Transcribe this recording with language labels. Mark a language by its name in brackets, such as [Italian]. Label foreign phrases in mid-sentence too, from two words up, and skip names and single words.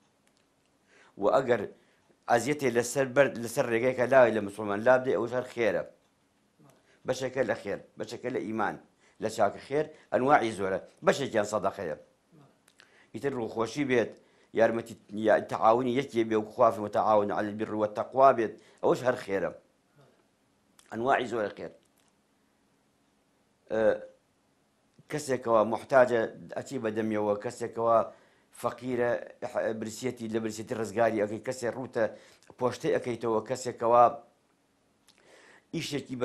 [Central Kurdish] و ئەگەر ئەزیەتێ لەسەر ڕێگەیەکە لاوی لە مسلمان لابدێ ئەوەش هەر خێرە بەشێکە لە خێر بەشێکە لە ئیمان لە چاکە خێر ئەنواعی زۆرە بەشێکیان سەدەقەیە ئیتر ڕووخۆشی بێت یارمەتی تەعاونی یەکێ بێ و خوا [Arabic] متعاون على البر والتقوى [Central Kurdish] بێت ئەوەش هەر خێرە ئەنواعی زۆرە خێر کەسێکەوە محتاجە ئەچی بەدەمیەوە کەسێکەوە فەقیرە برسیەتی لە برسیەتی ڕزگاری ئەەکەی کەسێک ڕوتە پۆشتەی ئەەکەیتەوە کەسێکەوە ئیشێکی بە